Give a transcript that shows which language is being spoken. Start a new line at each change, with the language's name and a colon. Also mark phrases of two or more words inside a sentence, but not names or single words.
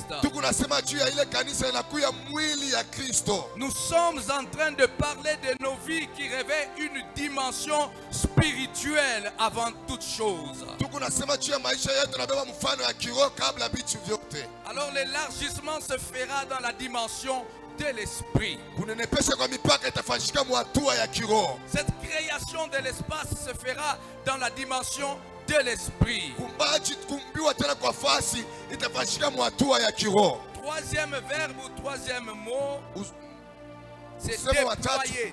Swahili: Tunasema juu ya ile kanisa inakuya mwili ya Kristo.
French: Nous sommes en train de parler de nos vies qui révèlent une dimension spirituelle avant toute chose.
Swahili: Tunasema juu ya maisha yetu nabeba mfano ya kiroho kabla vitu vyote.
French: Alors l'élargissement se fera dans la dimension de l'esprit. Cette création de l'espace se fera dans la dimension de l'esprit. Troisième verbe ou troisième mot, c'est déployer.